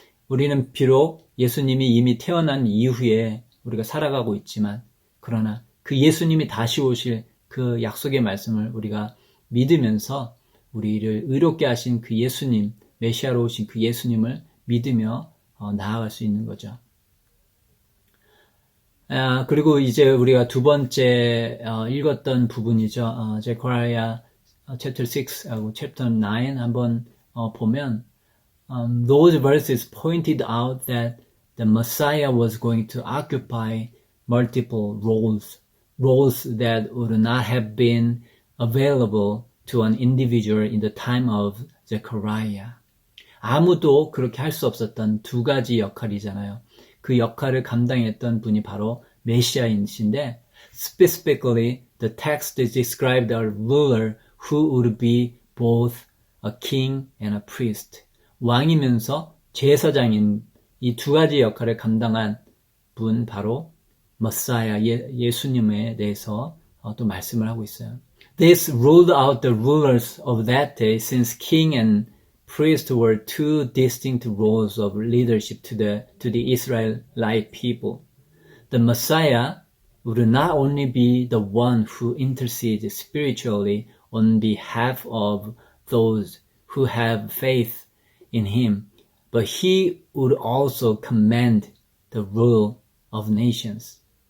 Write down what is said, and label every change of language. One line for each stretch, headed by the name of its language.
Korean: 우리는 비록 예수님이 이미 태어난 이후에 우리가 살아가고 있지만 그러나 그 예수님이 다시 오실 그 약속의 말씀을 우리가 믿으면서 우리를 의롭게 하신 그 예수님, 메시아로 오신 그 예수님을 믿으며 나아갈 수 있는 거죠. 그리고 이제 우리가 두 번째 읽었던 부분이죠. 제카리아 chapter 6하고 chapter 9 한번 보면
English: those verses pointed out that the Messiah was going to occupy multiple roles that would not have been available to an individual in the time of Zechariah.
Korean: 아무도 그렇게 할 수 없었던 두 가지 역할이잖아요. 그 역할을 감당했던 분이 바로 메시아이신데
English: specifically the text described a ruler who would be both a king and a priest.
Korean: 왕이면서 제사장인 이 두 가지 역할을 감당한 분 바로 머사야 예수님에 대해서 또 말씀을 하고 있어요.
English: This ruled out the rulers of that day since king and priest were two distinct roles of leadership to the Israelite people. The Messiah would not only be the one who intercedes spiritually on behalf of those who have faith in him, but he would also command the rule of nations.